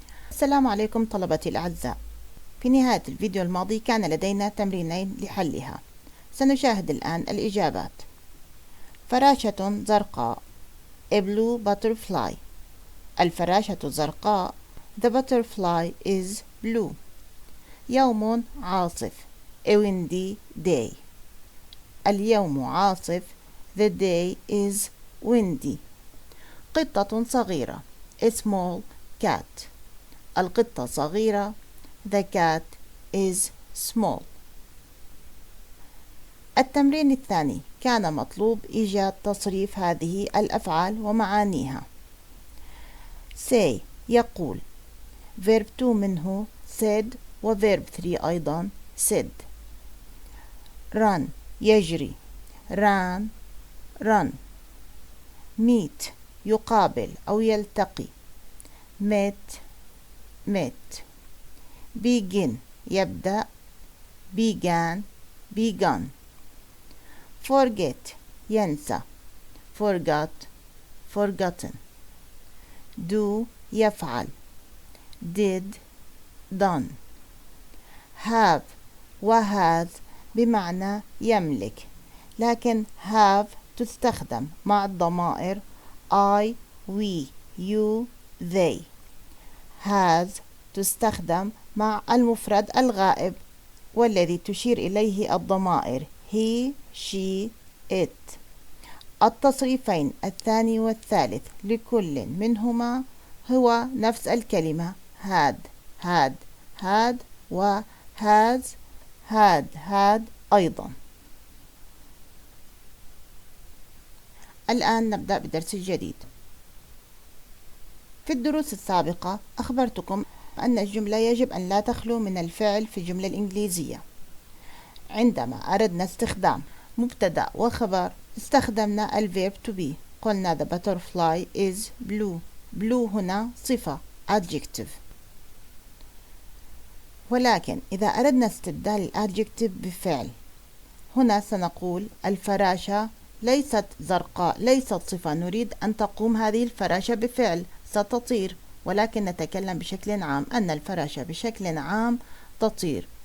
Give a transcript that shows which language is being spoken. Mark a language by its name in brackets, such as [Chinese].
[Arabic] السلام عليكم طلبتي الأعزاء. في نهاية الفيديو الماضي كان لدينا تمرينين لحلها. سنشاهد الآن الإجابات. فراشة زرقاء [English] A blue butterfly. [Arabic] الفراشة زرقاء [English] The butterfly is blue. [Arabic] يوم عاصف [English] A windy day. [Arabic] اليوم عاصف [English] The day is windy. [Arabic] قطة صغيرة [English] A small cat. [Arabic] القطة صغيرة [English] The cat is small. [Arabic] التمرين الثاني كان مطلوب إيجاد تصريف هذه الأفعال ومعانيها. say يقول verb 2 منه said و verb 3 أيضا said. [English] run يجري ran run. meet يقابل أو يلتقي met met. begin يبدأ began begun. forget ينسى forgot forgotten. do يفعل did done. [Arabic] have وhas بمعنى يملك، لكن have تستخدم مع الضمائر I we you they. has تستخدم مع المفرد الغائب والذي تشير إليه الضمائر he she it. التصريفين الثاني والثالث لكل منهما هو نفس الكلمة had had و has had أيضا. الآن نبدأ بدرس جديد. في الدروس السابقة أخبرتكم أن الجملة يجب أن لا تخلو من الفعل في الجملة الإنجليزية. عندما أردنا استخدام مبتدأ وخبر استخدمنا الverb to be. قلنا [English] the butterfly is blue. [Arabic] blue هنا صفة adjective. ولكن إذا أردنا استبدال الadjective بفعل، هنا سنقول الفراشة ليست زرقاء، ليست صفة، نريد أن تقوم هذه الفراشة بفعل ستطير، ولكن نتكلم بشكل عام أن الفراشة بشكل عام تطير.